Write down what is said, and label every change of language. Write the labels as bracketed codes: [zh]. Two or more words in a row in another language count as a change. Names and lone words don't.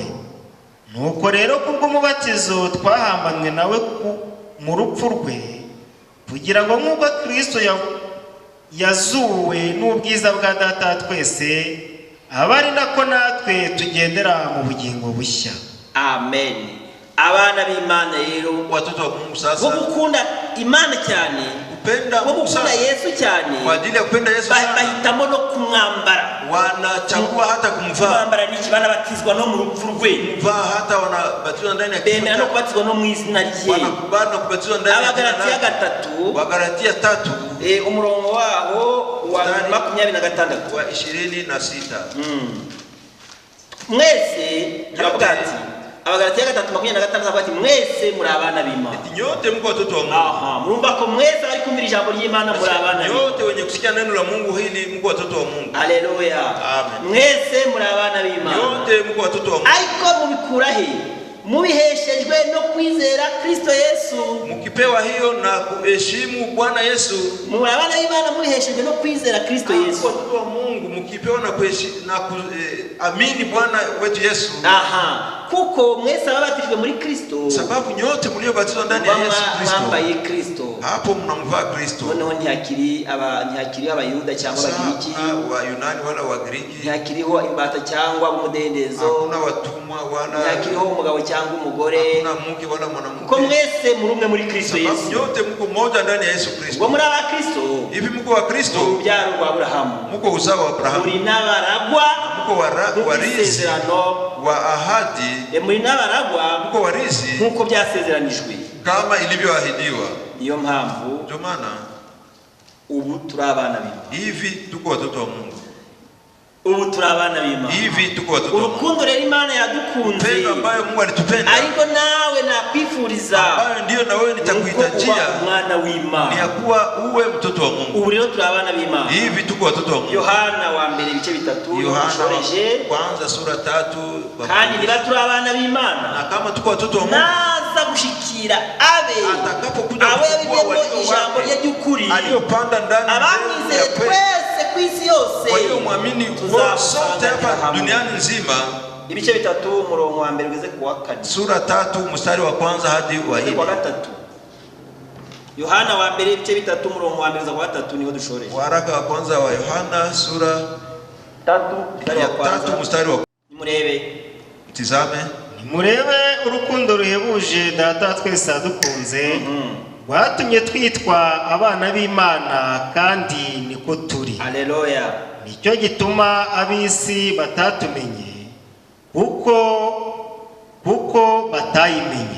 [rw] Nuko rero kubw'umubatizo twahambanywe nawe mu rupfu rwe, kugira ngo nk'uko Kristo yazuwe n'ubwiza bwa Data twese, abe ari nako natwe tugendera mu bugingo bushya. Amen. Abana b'Imana rero, [sw] watoto wa Mungu sasa, [rw] bo gukunda Imana cyane, bo gukunda Yesu cyane, [sw] kwa ajili ya kupenda Yesu sana, [rw] bahitamo no kumwambara. [sw] Wanachagua hata kumvaa. [rw] Kumwambara niki? Banabatizwa no mu rupfu rwe. [sw] Kumvaa hata wanabatizwa ndani ya kifo. [rw] Bemera no kubatizwa no mu izina rye. [sw] Wanakubali no kubatizwa ndani ya jina lake. Wagalatia 3 [rw] umurongo waho wa 26 wa 26. Mwese abagati Abagalatia 3:26 bati mwese muri abana b'Imana. [sw] Nyote mko watoto wa Mungu. [rw] Aha, murumva ko mwese bari kumvira ijambo ry'Imana muri abana b'Imana. [sw] Nyote wenye kusikia neno la Mungu hili mko watoto wa Mungu. Haleluya. Amen. [rw] Mwese muri abana b'Imana. [sw] Nyote mko watoto wa Mungu. [rw] Ariko mubikura he? Mubiheshejwe no kwizera Kristo Yesu. [sw] Mkipewa hiyo na kuheshimu Bwana Yesu. [rw] Muri abana b'Imana mubiheshejwe no kwizera Kristo Yesu. [sw] Watoto wa Mungu mkipewa na kuheshimu na kuamini Bwana wetu Yesu. Aha. [rw] Kuko mwese ababatijwe muri Kristo, [sw] sababu nyote mliobatizwa ndani ya Yesu Kristo, [rw] mwambaye Kristo. [sw] Hapo mnamvaa Kristo. [rw] Noneho ntihakiri abayuda cyangwa abagiriki, [sw] wa Yunani wala wa Griki, [rw] ntihakiriho imbata cyangwa umudendezo, [sw] hakuna watumwa wala, [rw] ntihakiriho umugabo cyangwa umugore, [sw] hakuna mke wala mwanamke. [rw] Ko mwese muri umwe muri Kristo Yesu. [sw] Nyote mko mmoja ndani ya Yesu Kristo. [rw] Ngo muri aba Kristo, [sw] hivi mko wa Kristo, [rw] ubyaro rwa Abrahamu, [sw] mko uzao wa Abrahamu, [rw] muri nabaragwa, [sw] mko warisi wa ahadi, [rw] muri nabaragwa, [sw] mko warisi [rw] nkuko byasezeranijwe, [sw] kama ilivyoahidiwa. [rw] Niyo mpamvu [sw] ndio maana [rw] ubu turabana b'Imana. [sw] Hivi tuko watoto wa Mungu. [rw] Ubu turabana b'Imana. [sw] Hivi tuko watoto wa Mungu. [rw] Urukundo rero Imana yadukunze, [sw] pendo ambayo Mungu alitupenda, [rw] ariko nawe nakwifuriza, [sw] ambayo ndio na wewe nitakuhitajia, [rw] mwana w'Imana, [sw] ni kuwa uwe mtoto wa Mungu. [rw] Ubu rero turabana b'Imana. [sw] Hivi tuko watoto wa Mungu. [rw] Yohana wa mbere ibice 3, [sw] Yohana kwanza sura 3. [rw] Kandi niba turabana b'Imana, [sw] na kama tuko watoto wa Mungu, [rw] naza gushikira abe [sw] atakapokuja [rw] kuwa ijambo rye ry'ukuri [sw] aliyopanda ndani [rw] abamwizeye twese ku isi yose, [sw] kwa hiyo muamini sote hapa duniani nzima. [rw] Ibice 3 umurongo wa mbere ugeze ku wa 4, [sw] sura 3 mstari wa kwanza hadi wa 4. [rw] Yohana wa mbere ibice 3 umurongo wa mbere ugeze ku wa 3 niho dushoreje. [sw] Waraka wa kwanza wa Yohana sura 3 mstari wa [rw] nimurebe, [sw] tizame, [rw] nimurebe urukundo ruhebuje Data twese adukunze, rwatumye twitwa abana b'Imana, kandi niko turi. Haleluya. Nicyo gituma ab'isi batatumenye, kuko batayimenye.